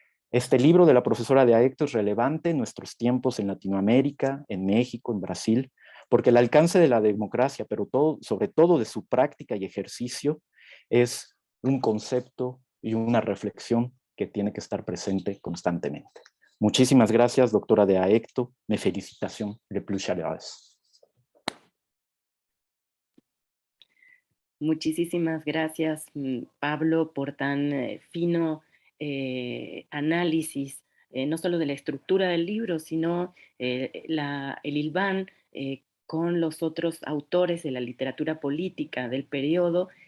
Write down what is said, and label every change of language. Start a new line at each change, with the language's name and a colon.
Spanish: Este libro de la profesora de Aecto es relevante en nuestros tiempos en Latinoamérica, en México, en Brasil, porque el alcance de la democracia, pero sobre todo de su práctica y ejercicio, es un concepto y una reflexión que tiene que estar presente constantemente. Muchísimas gracias, doctora de Aecto.
French: Mes félicitations les plus chaleureuses.
Spanish: Muchísimas gracias, Pablo, por tan fino análisis, no solo de la estructura del libro, sino el hilván con los otros autores de la literatura política del periodo.